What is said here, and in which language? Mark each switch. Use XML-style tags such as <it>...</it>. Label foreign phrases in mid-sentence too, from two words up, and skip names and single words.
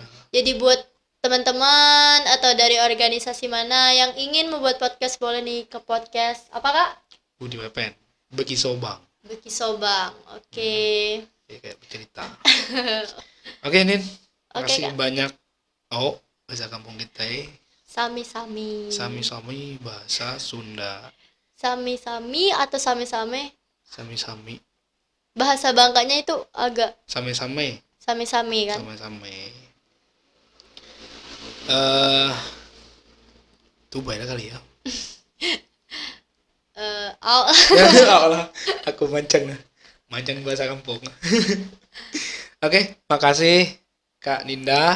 <id>Jadi buat teman-teman atau dari organisasi mana yang ingin membuat podcast boleh nih ke podcast apa Kak? Budi Wepen, Beki Sobang. Beki Sobang. Oke. Ya, kayak bercerita. Oke, Nin. Oke, Makasih Kak. banyak. Oh, bahasa kampung kita Sami-sami. sami-sami bahasa Sunda. Sami-sami atau same-same? Sami-sami. Bahasa Bangkanya itu agak Same-same. sami-sami kan? Same-same. Tuh baiklah kali ya. Ya Allah, aku mancang bahasa kampung. Oke, makasih Kak Ninda.</id>